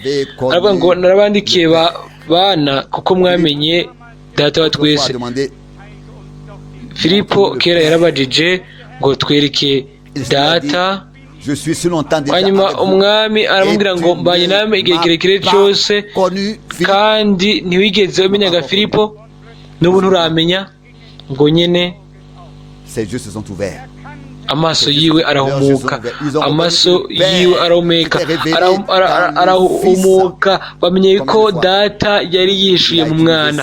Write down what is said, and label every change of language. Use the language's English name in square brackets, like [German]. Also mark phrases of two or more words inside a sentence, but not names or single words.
[Rundi] Aravuga ngo narabandikiye bana kuko mwamenye Data wa twese. Filipo kera yarabajije ngo twereke Data, hanyuma umwami aramubwira ngo mbanye nawe igihe kirekire cyose, kandi ntiwigeze umenyaga Filipo, n'ubu nturamenya. Ngo nyene amaso yiwe arahumuka, arahumuka, bamenye ko Data yari yishuye mu mwana.